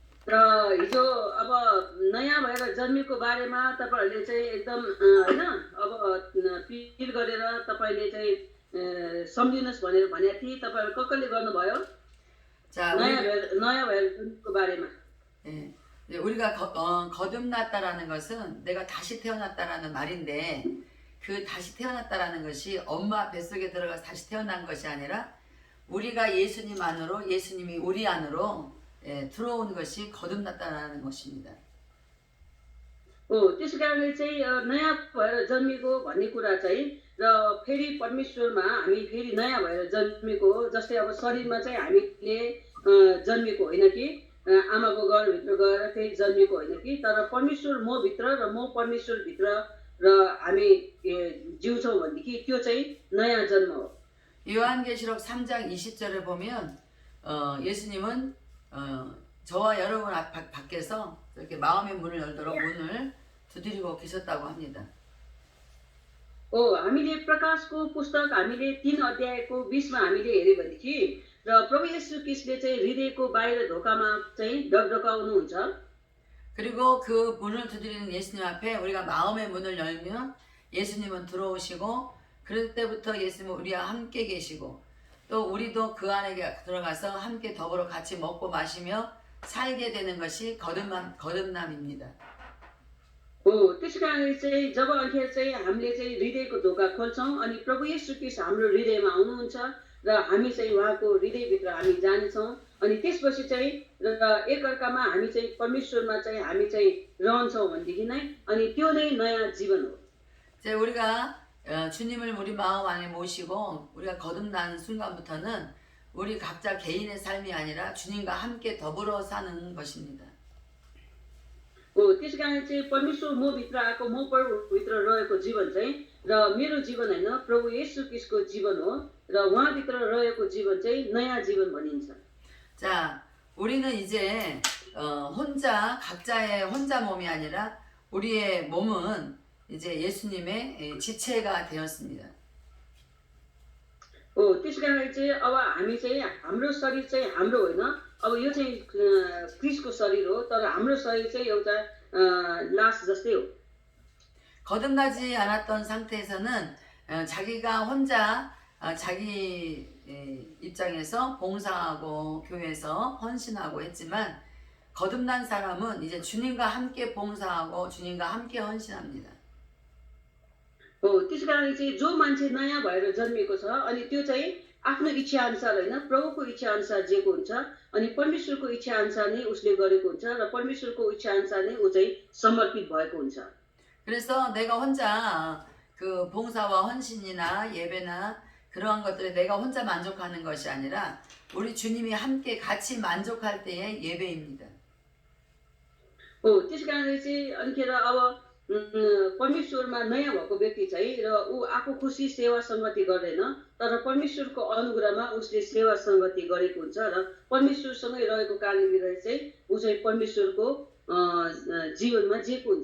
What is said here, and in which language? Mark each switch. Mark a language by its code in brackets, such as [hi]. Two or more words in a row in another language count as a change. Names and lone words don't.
[ne] र हिजो अब नयाँ भएर जन्मेको बारेमा तपाईँहरूले चाहिँ एकदम होइन अब पिल गरेर तपाईँले चाहिँ सम्झिनुहोस् भनेर भनेको थिएँ। तपाईँहरू कसले गर्नुभयो? [ko] 자, [ne] नयाँ भएर जन्मेको बारेमा। [ko] 우리가 거듭났다라는 것은 내가 다시 태어났다라는 말인데, 그 다시 태어났다라는 것이 엄마 뱃속에 들어가서 다시 태어난 것이 아니라 우리가 예수님 안으로, 예수님이 우리 안으로 들어온 것이 거듭났다라는 것입니다. [ne] त्यसै कारणले चाहिँ नयाँ भएर जन्मेको भन्ने कुरा चाहिँ र फेरि परमेश्वरमा हामी फेरि नयाँ भएर जन्मेको हो। जस्तै अब शरीरमा चाहिँ हामीले जन्मेको होइन कि आमाको गर्भभित्र गएर फेरि जन्मेको होइन कि, तर परमेश्वर म भित्र र म परमेश्वर भित्र र हामी जिउँछौँ भनेदेखि त्यो चाहिँ नयाँ जन्म हो। [ko] 요한계시록 3장 20절에 보면 예수님은 저와 여러분 밖에서 이렇게 마음의 문을 열도록 문을 두드리고 계셨다고 합니다. [ne] हामीले प्रकाशको पुस्तक हामीले 3 अध्यायको 20मा हामीले हेर्यो भनेदेखि र प्रभु येशू ख्रीष्टले चाहिँ हृदयको बाहिर ढोकामा चाहिँ ढकढकाउनुहुन्छ। [ko] 그리고 그 문을 두드리는 예수님 앞에 우리가 마음의 문을 열면 예수님은 들어오시고, 그럴 때부터 예수님은 우리와 함께 계시고, 또 우리도 그 안에 들어가서 함께 더불어 같이 먹고 마시며 살게 되는 것이 거듭남입니다. [ne] त्यसै कारणले चाहिँ जब अन्खेर चाहिँ हामीले चाहिँ हृदयको ढोका खोल्छौँ अनि प्रभु येशू ख्रीष्ट हाम्रो हृदयमा आउनुहुन्छ र हामी चाहिँ उहाँको हृदयभित्र हामी जानेछौँ। अनि त्यसपछि चाहिँ र एकअर्कामा हामी चाहिँ परमेश्वरमा चाहिँ हामी चाहिँ रहन्छौँ भनेदेखि नै अनि त्यो नै नयाँ जीवन हो। [ko] 우리가 주님을 우리 마음 안에 모시고 우리가 거듭나는 순간부터는 우리 각자 개인의 삶이 아니라 주님과 함께 더불어 사는 것입니다. [ne] त्यस कारण चाहिँ परमेश्वर म भित्र आएको म प्रभुभित्र रहेको जीवन चाहिँ र मेरो जीवन होइन प्रभु येशू ख्रीष्टको जीवन हो र उहाँभित्र रहेको जीवन चाहिँ नयाँ जीवन भनिन्छ। [ko] 자, 우리는 이제 혼자 각자의 혼자 몸이 아니라 우리의 몸은 이제 예수님의 지체가 되었습니다. [ne] त्यस कारणले चाहिँ अब हामी चाहिँ हाम्रो शरीर चाहिँ हाम्रो होइन, अब यो चाहिँ क्रिस्टको शरीर हो, तर हाम्रो शरीर चाहिँ एउटा लास जस्तै हो। [ko] 거듭나지 않았던 상태에서는 자기가 혼자 자기 입장에서 봉사하고 교회에서 헌신하고 했지만, 거듭난 사람은 이제 주님과 함께 봉사하고 주님과 함께 헌신합니다. [ne] त्यस कारणले चाहिँ जो मान्छे नयाँ भएर जन्मेको छ अनि त्यो चाहिँ आफ्नो इच्छा अनुसार होइन, प्रभुको इच्छा अनुसार जिएको हुन्छ अनि परमेश्वरको इच्छा अनुसार नै उसले गरेको हुन्छ र परमेश्वरको इच्छा अनुसार नै ऊ चाहिँ समर्पित भएको हुन्छ। [ko] 그래서 내가 혼자 그 봉사와 헌신이나 예배나 그러한 것들에 내가 혼자 만족하는 것이 아니라 우리 주님이 함께 같이 만족할 때의 예배입니다. [ne] त्यस कारणले चाहिँ अनिखेर अब परमेश्वरमा नयाँ भएको व्यक्ति चाहिँ र ऊ आफू खुसी सेवा सङ्गति गर्दैन, तर परमेश्वरको अनुग्रहमा उसले सेवा सङ्गति गरेको हुन्छ र परमेश्वरसँगै रहेको कारणले गर्दा चाहिँ ऊ चाहिँ परमेश्वरको जीवनमा जिएको हुन्छ।